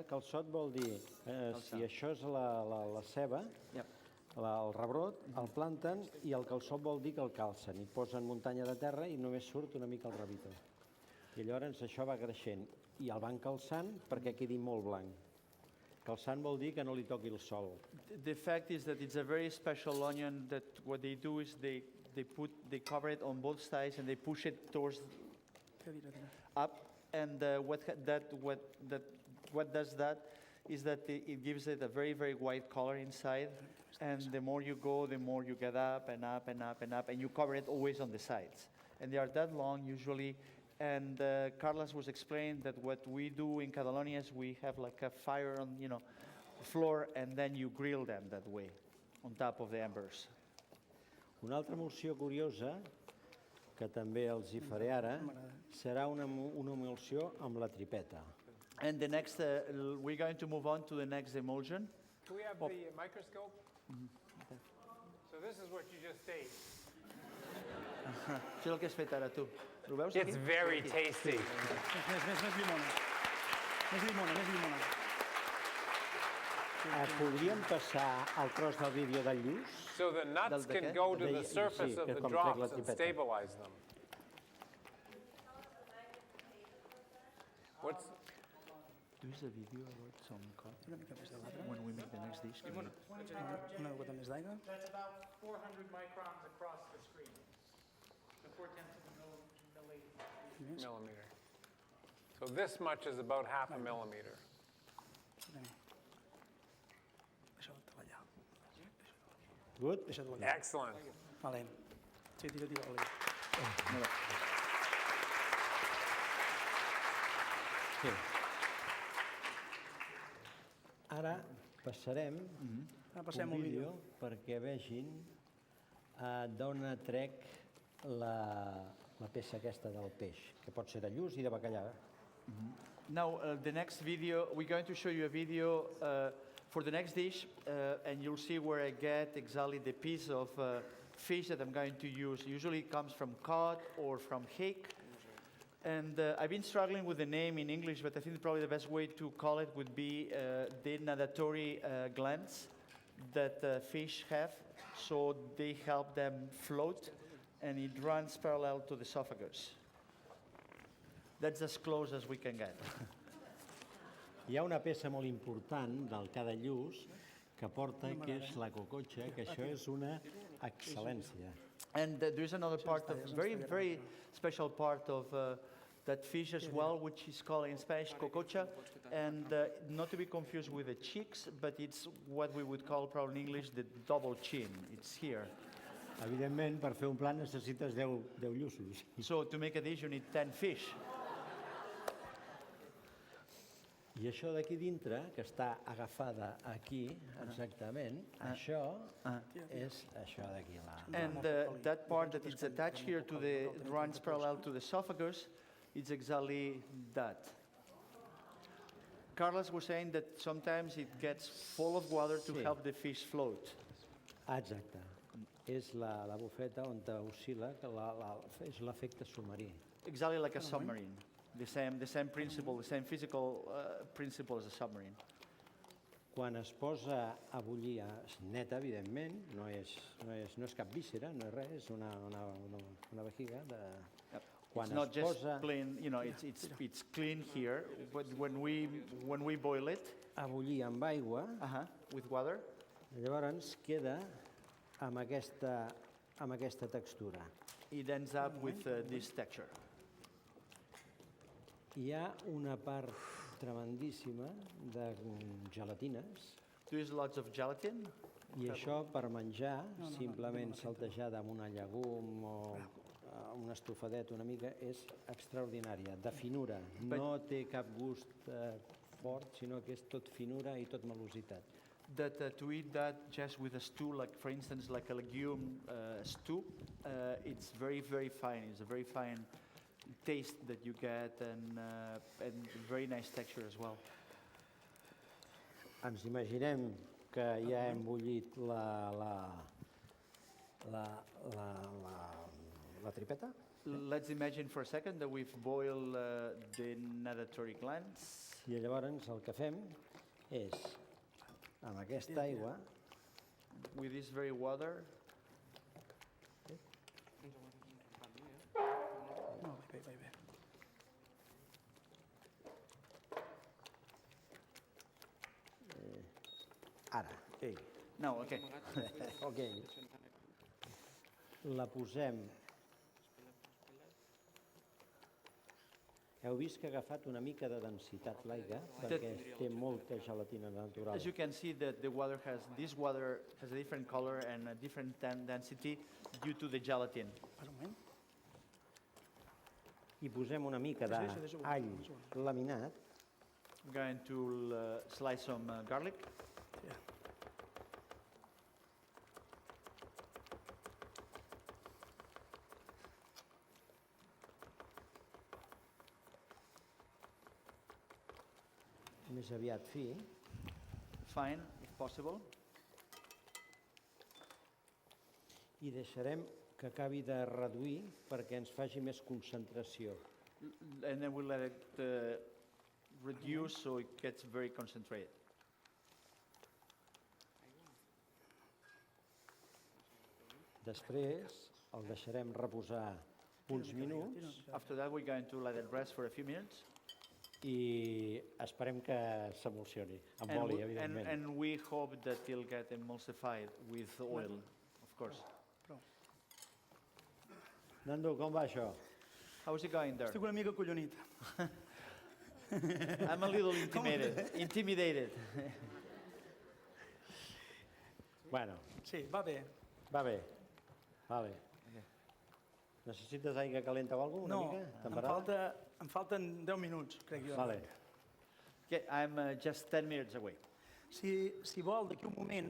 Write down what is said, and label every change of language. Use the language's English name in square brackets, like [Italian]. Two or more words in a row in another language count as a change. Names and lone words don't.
[Catalan] Calçot vol dir, si això és la ceba, Ja. el rebrot, el planten i el calçot vol dir que el calcen. I posen muntanya de terra i només surt una mica el rabito. I llavors això va creixent i el van calçant perquè quedi molt blanc. Calçant vol dir que no li toqui el sol. [English] The fact is that it's a very special onion that what they do is they cover it on both sides and they push it towards up, and what does that is that it gives it a very, very white color inside, and the more you go, the more you get up and up and up and up, and you cover it always on the sides. And they are that long usually, and Carlos was explaining that what we do in Catalonia is we have like a fire on, floor, and then you grill them that way, on top of the embers. [Catalan] Una altra emulsió curiosa, que també els hi faré ara, serà una emulsió amb la tripeta. [English] And the next, we're going to move on to the next emulsion. Can we have the microscope? So this is what you just ate. [Catalan] Això és el que has fet ara tu. Ho veus [English] It's [Catalan] aquí? [English] very tasty. [Catalan] Més llimona. Més llimona. Podríem passar al tros del vídeo del lluç? [English] So the nuts [Catalan] Del de [English] can [Catalan] què? [English] go to [Catalan] De- [English] the surface [Catalan] sí, [English] of [Catalan] que [English] the [Catalan] com trec la [English] drops and [Catalan] tripeta. [English] stabilize them. What's Do is a video about some cut [Catalan] Una mica més de l'altre. [English] when we make the next dish. [Catalan] Una gota més d'aigua. [English] That's about 400 microns across the screen. So 4/10 of a milliliter. millimeter? So this much is about half a millimeter. [Catalan] Deixa-ho treballar. [English] Good? [Catalan] Deixa-ho treballar. [English] Excellent. [Catalan] Valent. Sí, tira oli. Sí. Ara passarem Ara passem un al vídeo vídeo. perquè vegin d'on trec la peça aquesta del peix, que pot ser de lluç i de bacallà. [English] Now, the next video, we're going to show you a video for the next dish, and you'll see where I get exactly the piece of fish that I'm going to use. Usually it comes from cod or from hake. And I've been struggling with the name in English, but I think probably the best way to call it would be the natatory glands that fish have. So they help them float, and it runs parallel to the esophagus. That's as close as we can get. [Catalan] Hi ha una peça molt important del cada lluç que porta, que és la cocotxa, que això és una excel·lència. [English] And there's another part of very special part of that fish as well, which is called in Spanish cococha, and not to be confused with the cheeks, but it's what we would call probably in English the double chin. It's here. [Catalan] Evidentment, per fer un plat necessites 10 lluços. [English] So to make a dish, you need 10 fish. [Catalan] I això d'aquí dintre, que està agafada aquí, exactament, això és això d'aquí. [English] And that part that is attached here to the runs parallel to the esophagus, it's exactly that. Carlos was saying that sometimes it gets full of water to [Catalan] Sí. [English] help the fish float. [Catalan] Exacte. És la bufeta on oscil·la, que és l'efecte submarí. [English] Exactly like a submarine. The same principle, the same physical principle as a submarine. [Catalan] Quan es posa a bullir, és neta, evidentment, no és cap víscera, no és res, és una vejiga. Quan [English] It's not [Catalan] es [English] just [Catalan] posa [English] plain, you know, it's clean here, but when we boil it, [Catalan] a bullir amb aigua, [English] with water, [Catalan] llavors queda amb aquesta textura. [English] it ends up with this texture. [Catalan] Hi ha una part tremendíssima de gelatines [English] There's lots of gelatin. [Catalan] i això per menjar, simplement saltejada amb una llegum o un estofadet una mica, és extraordinària, de finura. No té cap gust fort, sinó que és tot finura i tot melositat. [English] That to eat that just with a stew, like for instance, like a legume stew, it's very, very fine. It's a very fine taste that you get and very nice texture as well. [Catalan] Ens imaginem que ja hem bullit la tripeta [English] Let's imagine for a second that we've boiled the natatory glands. [Catalan] i llavors el que fem és, amb aquesta aigua, [English] With this very water, [Catalan] No, bé, bé, bé. ara, [English] no, okay. [Catalan] ok, la posem. Heu vist que ha agafat una mica de densitat l'aigua perquè té molta gelatina natural. [English] As you can see, that this water has a different color and a different density due to the gelatin. [Catalan] Per un moment. I posem una mica Deixa-ho, d'all laminat [English] I'm going to slice some garlic. [Catalan] Ja. més aviat fi, [English] Fine, if possible. [Catalan] i deixarem que acabi de reduir perquè ens faci més concentració. [English] And then we'll let it reduce so it gets very concentrated. [Catalan] Després el deixarem reposar uns minuts [English] After that, we're going to let it rest for a few minutes. [Catalan] i esperem que s'emulsioni, amb [English] And, [Catalan] oli, [English] we, [Catalan] evidentment. [English] and we hope that it'll get emulsified with oil, of course. [Catalan] Nando, com va això? [English] How's it going there? [Catalan] Estic una mica collonit. [English] I'm a little intimidated. [Catalan] Bueno, Sí, va bé. va bé. Vale. Necessites aigua calenta o alguna No, mica? Temperada? em falten 10 minuts, crec jo. Vale. [English] Okay, I'm just 10 minutes away. [Catalan] Si vol, d'aquí un moment,